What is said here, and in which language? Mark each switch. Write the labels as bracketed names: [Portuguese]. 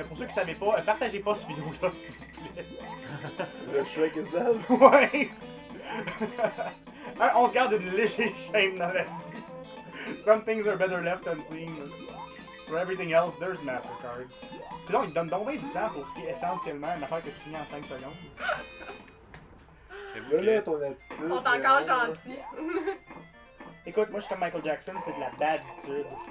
[French] Pour ceux qui ne savaient pas, partagez pas cette vidéo-là, s'il vous plaît. Le Shrek is love. Ouais! On se garde une légère shame dans la vie. [English] Some things are better left unseen. For everything else, there's MasterCard. [French] Puis donc, il te donne donc bien du temps pour ce qui est essentiellement une affaire que tu finis en 5 secondes. Là, ton attitude. Ils sont encore gentils. Écoute, moi je suis comme Michael Jackson, c'est de la baditude.